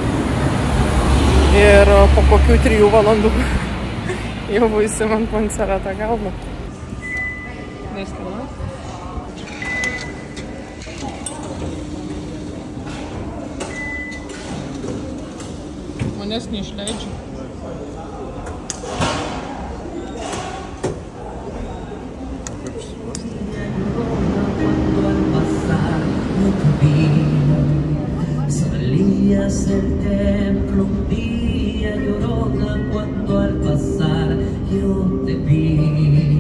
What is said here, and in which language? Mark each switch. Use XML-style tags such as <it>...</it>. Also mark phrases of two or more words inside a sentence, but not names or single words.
<lt>Ir po kokių 3 valandų jau būsim ant Monserrato kalno. Neskina. Manęs neišleidžia.</lt> <es>Salías del templo un día llorona cuando al pasar yo te vi.</es>